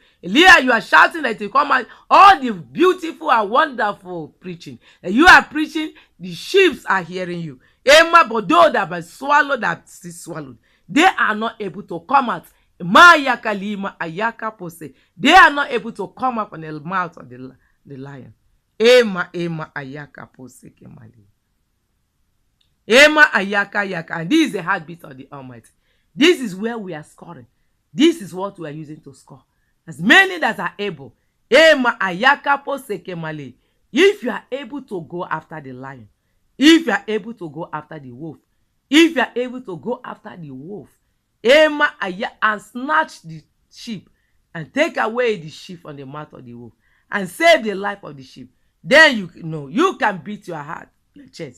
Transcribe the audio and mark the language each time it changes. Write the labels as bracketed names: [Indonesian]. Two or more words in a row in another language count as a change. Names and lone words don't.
[English] Elia, you are shouting that to come out. All the beautiful and wonderful preaching that you are preaching, the sheep are hearing you. Emma, but those that have been swallowed, that still swallowed, they are not able to come out. They are not able to come up from the mouth of the lion. Ema ayaka pose kemali. Ema ayaka yaka. And this is the heartbeat of the Almighty. This is where we are scoring. This is what we are using to score. As many that are able. Ema ayaka pose kemali. If you are able to go after the lion, if you are able to go after the wolf, if you are able to go after the wolf, Ema ayaka, and snatch the sheep and take away the sheep from the mouth of the wolf and save the life of the sheep, then you can beat your heart, your chest.